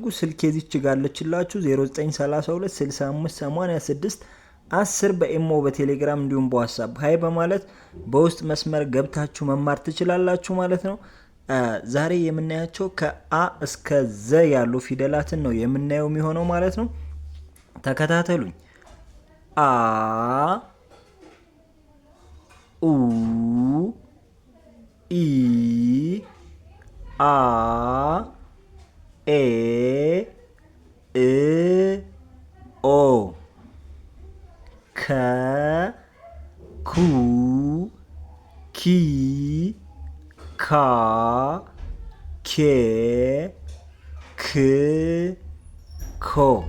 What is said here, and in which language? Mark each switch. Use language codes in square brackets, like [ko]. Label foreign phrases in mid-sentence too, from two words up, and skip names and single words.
[am] ስልክ የዚች ጋር አለችላችሁ 0932 65 86 10 በኢሞ በቴሌግራም እንዲሁም በዋትስአፕ ሀይ በማለት በውስጥ መስመር ገብታችሁ መማር ትችላላችሁ ማለት ነው። ዛሬ የምናያቸው ከአ እስከ ዘ ያሉ ፊደላትን ነው የምናየው የሚሆነው ማለት ነው። ተከታተሉኝ። አ ኡ ኢ አ ኤ እ ኦ ከ ኩ ኪ ካ ኬ ክ ኮ